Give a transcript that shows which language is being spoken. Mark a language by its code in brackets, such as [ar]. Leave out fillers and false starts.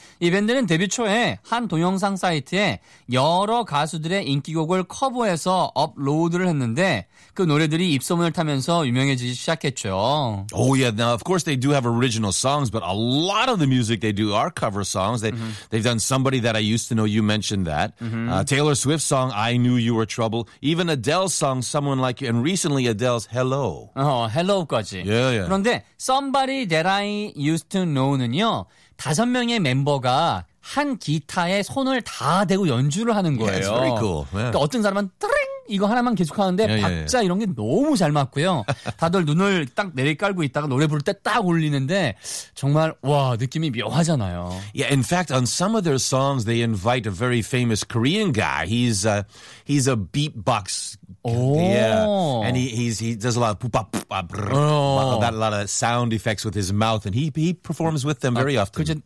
[ko] 이 밴드는 데뷔 초에 한 동영상 사이트에 여러 가수들의 인기곡을 커버해서 업로드를 했는데 그 노래들이 입소문을 타면서 유명해지기 시작했죠. [en] Oh yeah, now of course they do have original songs, but a lot of the music they do are cover songs. They've done Somebody That I Used to Know, you mentioned that. Taylor Swift's song, I Knew You Were Trouble. Even Adele's song, Someone Like You. And recently Adele's Hello. [ko] Hello까지. [en] Yeah, yeah. [ko] 그런데 Somebody That I Used to Know는요. 다섯 명의 멤버가 한 기타에 손을 다 대고 연주를 하는 거예요. [en] Yeah, it's very cool. Yeah. [ko] 그러니까 어떤 사람은 트링 이거 하나만 계속하는데 [en] yeah, yeah, yeah. [ko] 박자 이런 게 너무 잘 맞고요. 다들 눈을 딱 내리깔고 있다가 노래 부를 때 딱 올리는데 정말 와 느낌이 묘하잖아요. [en] Yeah, in fact, on some of their songs, they invite a very famous Korean guy. He's a beatbox. Yeah, and he does a lot of that lot of sound effects with his mouth, and he performs with them very often.